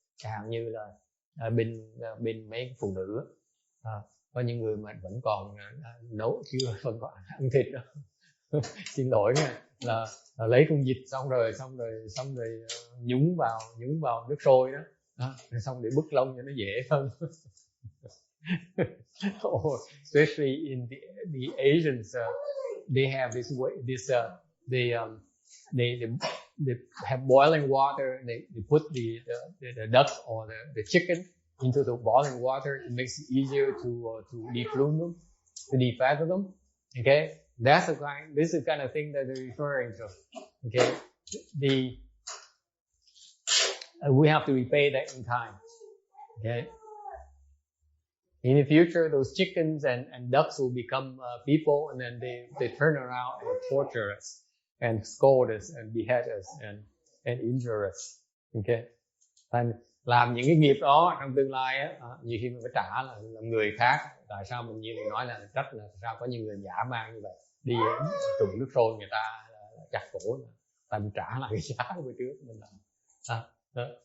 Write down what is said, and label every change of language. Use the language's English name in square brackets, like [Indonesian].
[Vietnamese] Chẳng hạn như là bên mấy phụ nữ có những người mà vẫn còn nấu chưa vẫn còn ăn thịt đó. Xin lỗi nha, là lấy con vịt xong rồi nhúng vào nước sôi đó, xong để bứt lông cho nó dễ hơn. [English] Or especially in the Asians, they have this way, they have boiling water, and they put the duck or the chicken into the boiling water. It makes it easier to deflume them, to defatten them. Okay, this is the kind of thing that they're referring to. Okay, we have to repay that in kind. Okay, in the future, those chickens and ducks will become people, and then they turn around and torture us and scold us and behead us and injure us. [Vietnamese] Okay, and làm những cái nghiệp đó trong tương lai á, nhiều khi mình phải trả là người khác. Tại sao mình như mình nói là trách là sao có những người dã man như vậy, đi trùng nước sôi người ta chặt cổ, tại mình trả lại cái giá của bữa trước mình làm.